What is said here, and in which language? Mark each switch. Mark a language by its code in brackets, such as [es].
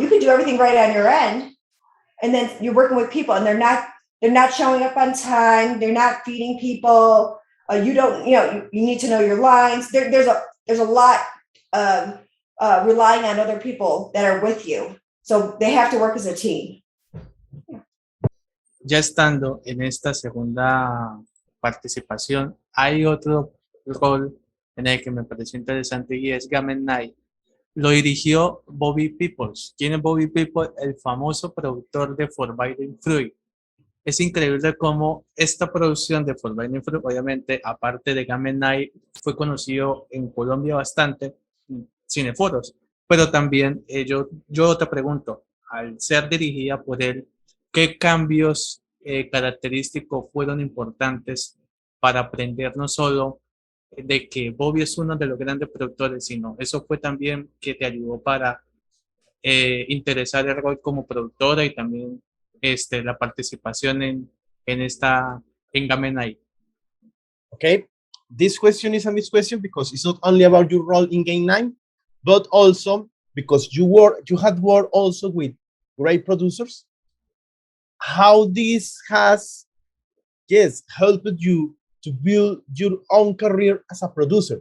[en] You can do everything right on your end, and then you're working with people, and they're not showing up on time. They're not feeding people. You need to know your lines. There's a lot of relying on other people that are with you. So they have to work as a team. [es] ya estando en esta segunda participación, hay otro rol en el que me pareció interesante y es Game Night. Lo dirigió Bobby Peoples. ¿Quién es Bobby Peoples? El famoso productor de Forbidden Fruit. Es increíble cómo esta producción de Forbidden Fruit, obviamente, aparte de Game Night, fue conocido en Colombia bastante, en cineforos, pero también yo te pregunto, al ser dirigida por él, ¿qué cambios característicos fueron importantes para aprender no solo de que Bobby es uno de los grandes productores, sino eso fue también que te ayudó para interesar el rol como productora y también la participación en esta en Game Night? [en] Okay, this question is a mixed question because it's not only about your role in Game 9, but also because you had worked also with great producers. How this has, yes, helped you to build your own career as a producer.